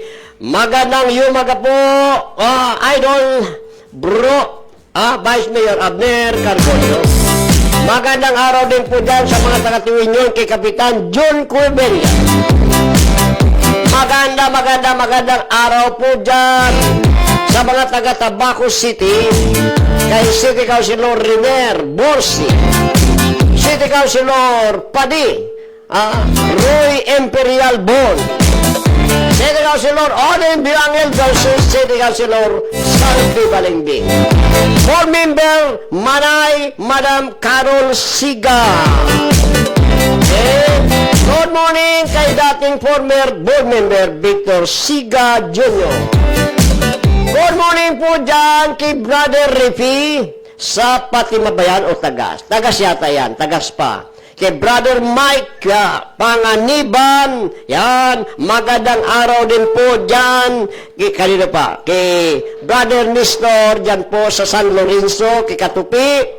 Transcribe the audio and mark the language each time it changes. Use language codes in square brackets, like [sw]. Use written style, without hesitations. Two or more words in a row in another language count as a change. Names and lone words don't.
[tl] Magandang umaga po, Idol Bro, Vice Mayor Abner Cargullo. Magandang araw din po dyan sa mga taga-Tiwi nyo kay Kapitan John Cueberia. Magandang araw po dyan sa mga taga-Tabaco City kay City Councilor Riner Borsi, City Councilor Padi, Roy Imperial Bon, City Councilor Odin Biangel versus City Councilor Salvi Balingbing. Board Member Manay, Madam Carol Siga. [en] Good morning [tl] kay dating [en] former board member [tl] Victor Siga Jr. [en] Good morning [tl] po dyan kay Brother Rifi sa Patimabayan o Tagas. Tagas yata yan, Tagas pa. Kay Brother Mike Panganiban, yan, magandang araw din po dyan. Kanina pa, kay Brother Nestor, dyan po sa San Lorenzo, kay Katupi.